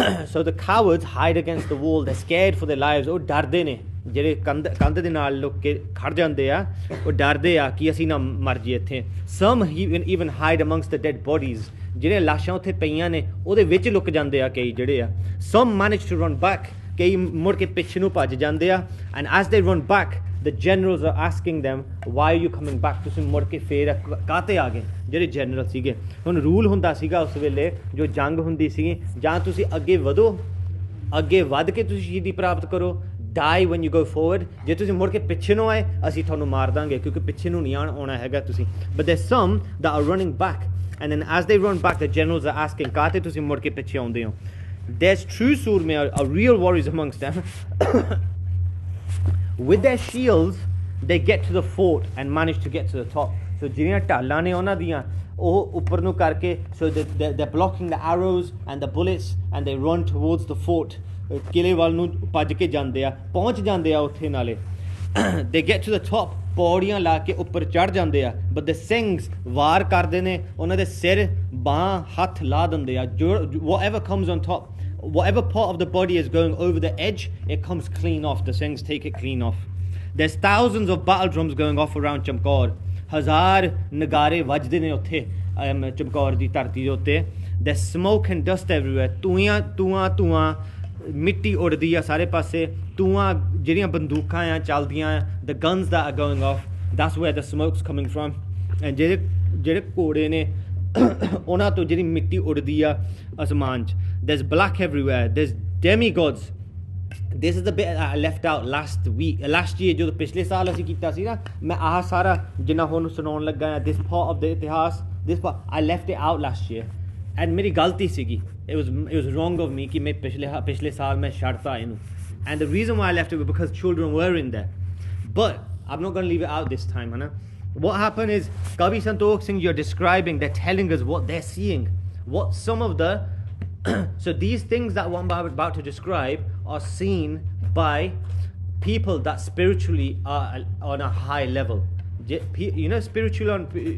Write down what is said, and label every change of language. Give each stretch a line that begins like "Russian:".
English: So the cowards hide against the wall, they're scared for their lives.
Punjabi: ਉਹ ਡਰਦੇ ਨੇ, ਜਿਹੜੇ ਕੰਧ ਦੇ ਨਾਲ ਲੁੱਕ ਕੇ ਖੜ ਜਾਂਦੇ ਆ, ਉਹ ਡਰਦੇ ਆ ਕਿ ਅਸੀਂ ਨਾ ਮਰ ਜਾਈਏ ਇੱਥੇ.
English: Some even hide amongst the dead bodies.
Punjabi: ਜਿਹੜੇ ਲਾਸ਼ਾਂ ਉੱਥੇ ਪਈਆਂ ਨੇ ਉਹਦੇ ਵਿੱਚ ਲੁਕ ਜਾਂਦੇ ਆ ਕਈ ਜਿਹੜੇ ਆ. Some manage to run back, ਕਈ ਮੁੜ ਕੇ ਪਿੱਛੇ ਨੂੰ ਭੱਜ ਜਾਂਦੇ ਆ.
English: And as they run back, the generals are asking them, why are you coming back?
Punjabi: ਤੁਸੀਂ ਮੁੜ ਕੇ ਫੇਰ ਕਾਹਤੇ ਆ ਗਏ? ਜਿਹੜੇ ਜਨਰਲ ਸੀਗੇ, ਹੁਣ ਰੂਲ ਹੁੰਦਾ ਸੀਗਾ ਉਸ ਵੇਲੇ, ਜੋ ਜੰਗ ਹੁੰਦੀ ਸੀ, ਜਾਂ ਤੁਸੀਂ ਅੱਗੇ ਵਧੋ, ਅੱਗੇ ਵੱਧ ਕੇ ਤੁਸੀਂ ਸ਼ਹੀਦੀ ਪ੍ਰਾਪਤ ਕਰੋ, die when you go forward. ਜੇ ਤੁਸੀਂ ਮੁੜ ਕੇ ਪਿੱਛੇ ਨੂੰ ਆਏ, ਅਸੀਂ ਤੁਹਾਨੂੰ ਮਾਰ ਦਾਂਗੇ, ਕਿਉਂਕਿ ਪਿੱਛੇ ਨੂੰ ਨਹੀਂ ਆਉਣਾ ਹੈਗਾ ਤੁਸੀਂ.
English: But there's some that are running back. And then as they run back, the generals are asking, kaate tusi mud ke piche aunde ho? There's true surme, are real warriors amongst them. With their shields, they get to the fort and manage to get to the top. So jiriyan ਢਾਲਾਂ ਨੇ ਉਹਨਾਂ ਦੀਆਂ, ਉਹ ਉੱਪਰ ਨੂੰ ਕਰਕੇ, so they're blocking the arrows and the bullets, and they run towards the fort.
Punjabi: ਕਿਲੇ ਵੱਲ ਨੂੰ ਭੱਜ ਕੇ ਜਾਂਦੇ ਆ, ਪਹੁੰਚ ਜਾਂਦੇ ਆ ਉੱਥੇ ਨਾਲੇ. They get to the top, ਪੌੜੀਆਂ ਲਾ ਕੇ ਉੱਪਰ ਚੜ ਜਾਂਦੇ ਆ. But the Singhs ਵਾਰ ਕਰਦੇ ਨੇ, ਉਹਨਾਂ ਦੇ ਸਿਰ ਬਾਂਹ ਹੱਥ ਲਾ ਦਿੰਦੇ ਆ.
English: Whatever comes on top, whatever part of the body is going over the edge, it comes clean off. The Singhs take it clean off. There's thousands of battle drums going off around Chamkaur.
Punjabi: ਹਜ਼ਾਰ ਨਗਾਰੇ ਵੱਜਦੇ ਨੇ ਉੱਥੇ ਚਮਕੌਰ ਦੀ ਧਰਤੀ ਦੇ ਉੱਤੇ.
English: There's smoke and dust everywhere. ਧੂਆਂ ਮਿੱਟੀ ਉੱਡਦੀ ਆ ਸਾਰੇ ਪਾਸੇ.
Punjabi: ਧੂਆਂ ਜਿਹੜੀਆਂ ਬੰਦੂਕਾਂ ਆ ਚੱਲਦੀਆਂ ਆ, the guns that are going off, that's where the smoke's coming from. and ਜਿਹੜੇ ਘੋੜੇ ਨੇ ਉਹਨਾਂ ਤੋਂ ਜਿਹੜੀ ਮਿੱਟੀ ਉੱਡਦੀ ਆ ਅਸਮਾਨ 'ਚ.
English: There's black everywhere. There's demigods. This is the bit that I left out last year, ਜਦੋਂ ਪਿਛਲੇ ਸਾਲ ਅਸੀਂ ਕੀਤਾ ਸੀ ਨਾ, ਮੈਂ ਆਹ ਸਾਰਾ ਜਿੰਨਾ ਹੁਣ ਸੁਣਾਉਣ ਲੱਗਾ ਆ, this part of the itihaas, this part, I left it out last year.
Punjabi: And ਮੇਰੀ ਗਲਤੀ ਸੀਗੀ. It was wrong of me ਕਿ ਮੈਂ ਪਿਛਲੇ ਸਾਲ ਮੈਂ ਛੱਡਤਾ ਇਹਨੂੰ.
English: And the reason why I left it was because children were in there. But I'm not going to leave it out this time, Hannah. What happened is, Kavi Santokh Singh, you're describing, they're telling us what they're seeing. What some of the so these things that I'm about to describe are seen by people that spiritually are on a high level. You know, spiritual on